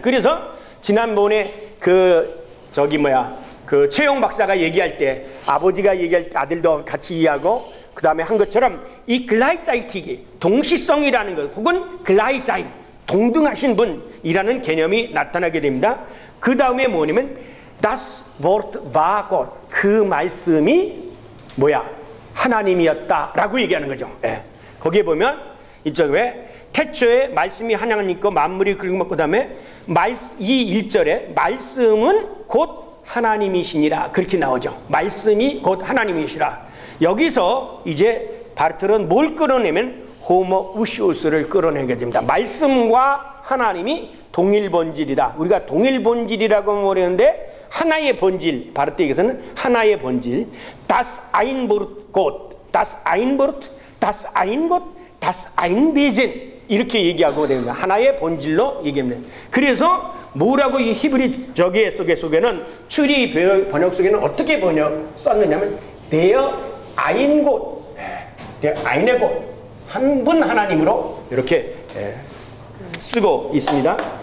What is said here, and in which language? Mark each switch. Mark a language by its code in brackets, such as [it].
[ko] 그래서 지난번에 그 최영 박사가 얘기할 때 아버지가 얘기할 때 아들도 같이 이해하고 그 다음에 한 것처럼 이 글라이자이틱이 동시성이라는 것, 혹은 글라이자인, 동등하신 분이라는 개념이 나타나게 됩니다. 그 다음에 뭐냐면 [de] Das Wort war Gott. [ko] 그 말씀이 뭐야? 하나님이었다라고 얘기하는 거죠. 예. 거기에 보면 이쪽에 태초에 말씀이 하나님과 만물이 그리고 그 다음에 이 1절에 말씀은 곧 하나님이시니라 그렇게 나오죠. 말씀이 곧 하나님이시라. 여기서 이제 바르트는 뭘 끌어내면 호모우시우스를 끌어내게 됩니다. 말씀과 하나님이 동일 본질이다. 우리가 동일 본질이라고 말하는데 하나의 본질, 바르트에게서는 하나의 본질. [de] Das ein Gott, das ein Wort, das ein Gott, das ein Wesen [ko] 이렇게 얘기하고 됩니다. 하나의 본질로 얘기합니다. 그래서 뭐라고 이 히브리 저기 속에는 추리 번역 속에는 어떻게 썼느냐면 [de] der ein Gott, der eine Gott, [ko] 한 분 하나님으로 이렇게 쓰고 있습니다.